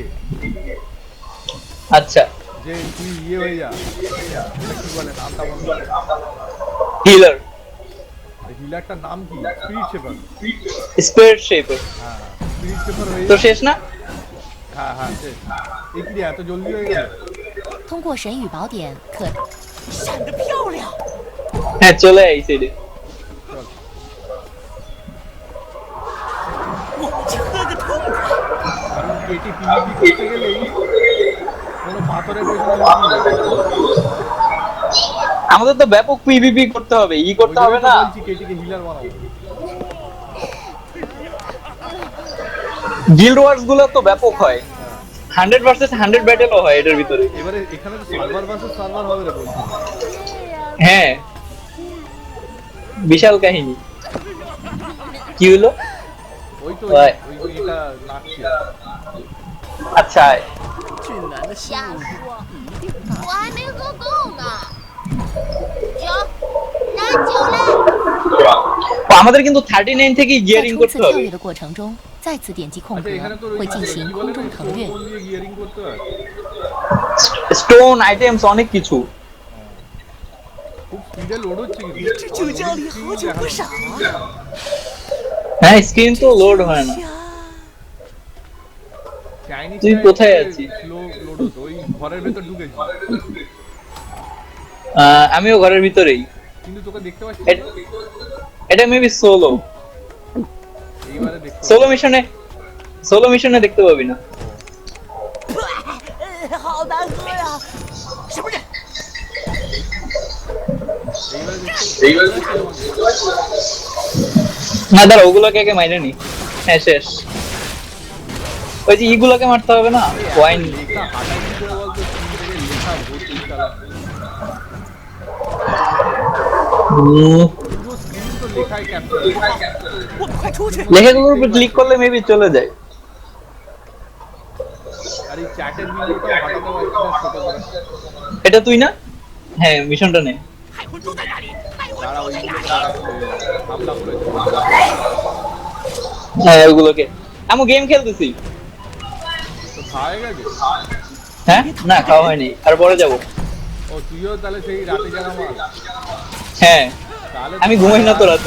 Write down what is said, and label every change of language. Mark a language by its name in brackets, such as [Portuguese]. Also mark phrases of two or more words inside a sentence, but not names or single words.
[Bangla] আচ্ছা যে তুই ইয়ে হয়ে যা, এটা কি বলে নামটা বল। হিলার, হিলারটার নাম কি? স্পিরিট শেপার। স্পিরিট শেপার। হ্যাঁ স্পিরিট শেপার হয়ে তো যা। শেষ না? হ্যাঁ শেষ। এই কি রে, এত জলদি হয়ে গেল? [Chinese] 通过神语宝典可闪得漂亮。 [Bangla] হ্যাঁ চলে আই সাইডে। চল [Chinese] 我们去喝个痛快。 [Bangla] কারণ কেটি পিভিপি করতে গেলেই কোনো পাথরের পেছনে লুকিয়ে যায়। আমাদের তো ব্যাপক পিভিপি করতে হবে, ই করতে ওই হবে জন্যই তো না। বলছি কেটিকে হিলার বানাবো। [English] guild wars [Bangla] গুলো তো ব্যাপক হয়, 100 ভার্সেস 100 ব্যাটেলও হয় এটার ভিতরে। এবারে এখানে তো [English] server versus server [Bangla] হবে রে বলছি। হ্যাঁ বিশাল কাহিনী। কি হলো? ওই তো ভাই। ওই এটা নাচছে। আচ্ছা আয়। [Chinese] 俊男的心瞎说，我还没喝够呢。酒，来酒嘞！ [Bangla] ও, আমাদের কিন্তু 39 থেকে [Chinese] 在 [Bangla] গিয়ারিং [Chinese] 冲 [Bangla] করতে [Chinese] 刺跳 [Bangla] হবে। [Chinese] 跃的过程中，再次点击空 [Bangla] আচ্ছা এখানে তো [Chinese] 格，会进行空中腾跃。 [Bangla] দিয়ে গিয়ারিং করতে হয়। [English] stone items [Bangla] অনেক কিছু। খুব স্পিডে লোড হচ্ছে কিন্তু। [Chinese] 这酒窖里好酒不少啊。 [Bangla] হ্যাঁ স্ক্রিন তো লোড হয় না। চাইনিজ তুই কোথায় আছিস? স্লো লোড হতো, ওই ঘরের ভেতর ঢুকেছি। আমিও ঘরের ভিতরেই। কিন্তু তোকে দেখতে পাচ্ছি না। এট- এটা মেবি সোলো। এইবারে দেখতে সোলো মিশনে দেখতে পাবি না। [Chinese] 好难喝呀！什么人？ [Bangla] এইবারে দেখতে না দাঁড়া, ওগুলোকে আগে মাইরে নি। হ্যাঁ শেষ। ওই যে ইগুলোকে মারতে হবে না, ওয়াইন। লেখা হাঁটাই কি করে বলতো? স্ক্রিন থেকে লেখা ভর্তি চালা। পুরো স্ক্রিন তো লেখায় ক্যাপচার। [Chinese] 我们快出去！ [Bangla] লেখাগুলোর উপর ক্লিক করলে মেবি চলে যায়। আর এই চ্যাটের ভিডিওটাও হাঁটাতে পারছি না ছোট করে। এটা তুই না? হ্যাঁ মিশনটা নে। [Chinese] 海魂珠在哪里？海魂 [Bangla] দাঁড়া [Chinese] 珠 [Bangla] ওই [Chinese] 在哪里？ [Bangla] হামলা করেছে। হ্যাঁ ওগুলোকে। আমি গেম খেলতেছি। তো খাওয়া হয়ে গেছে? হ্যাঁ না খাওয়া হয়নি, আর পরে যাব। ও তুইও তাহলে সেই রাতে জানা মাল। হ্যাঁ তাহলে আমি ঘুমাই না তো রাতে।